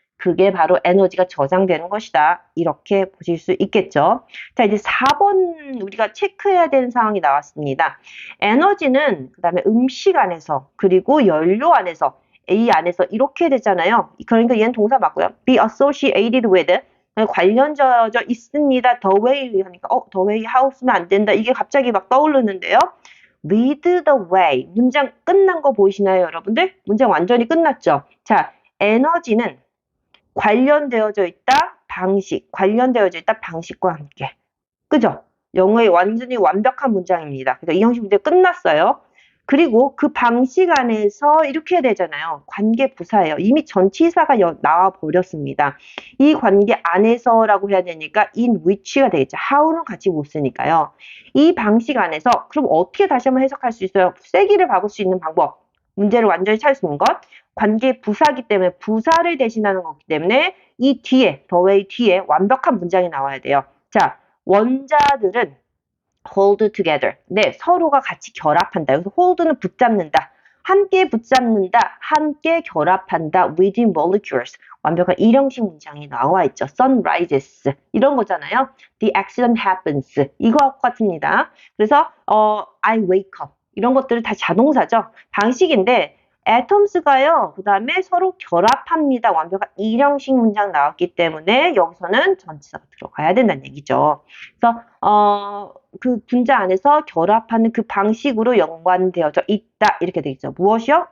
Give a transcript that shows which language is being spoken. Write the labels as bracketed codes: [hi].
[ko] 그게 바로 에너지가 저장되는 것이다. 이렇게 보실 수 있겠죠. 자, 이제 4번 우리가 체크해야 되는 상황이 나왔습니다. 에너지는 그 다음에 음식 안에서 그리고 연료 안에서 A 안에서 이렇게 되잖아요. 그러니까 얘는 동사 맞고요. [en] be associated with [ko] 관련되어 있습니다. [en] the way [ko] 하니까 [en] the way how [ko] 쓰면 안 된다. 이게 갑자기 막 떠오르는데요. [en] with the way [ko] 문장 끝난 거 보이시나요, 여러분들? 문장 완전히 끝났죠. 자, 에너지는 관련되어져 있다. 방식, 관련되어져 있다. 방식과 함께. 그죠? 영어의 완전히 완벽한 문장입니다. 그래서 이 형식 문제 끝났어요. 그리고 그 방식 안에서 이렇게 해야 되잖아요. 관계 부사예요. 이미 전치사가 나와 버렸습니다. 이 관계 안에서라고 해야 되니까 [en] in which [ko] 가 되겠죠. how는 같이 못 쓰니까요. 이 방식 안에서 그럼 어떻게 다시 한번 해석할 수 있어요? 세기를 바꿀 수 있는 방법. 문제를 완전히 찾을 수 있는 것. 관계 부사기 때문에 부사를 대신하는 거기 때문에 이 뒤에, [en] the way [ko] 뒤에 완벽한 문장이 나와야 돼요. 자, 원자들은 [en] hold together. [ko] 네, 서로가 같이 결합한다. 여기서 hold는 붙잡는다. 함께 붙잡는다. 함께 결합한다. [en] within molecules. [ko] 완벽한 일형식 문장이 나와 있죠. [en] sun rises. [ko] 이런 거잖아요. [en] The accident happens. [ko] 이거와 같습니다. 그래서 [en] I wake up. [ko] 이런 것들은 다 자동사죠. 방식인데 atoms가요. 그 다음에 서로 결합합니다. 완벽한 일형식 문장 나왔기 때문에 여기서는 전치사가 들어가야 된다는 얘기죠. 그래서 그 분자 안에서 결합하는 그 방식으로 연관되어져 있다. 이렇게 되겠죠. 무엇이요?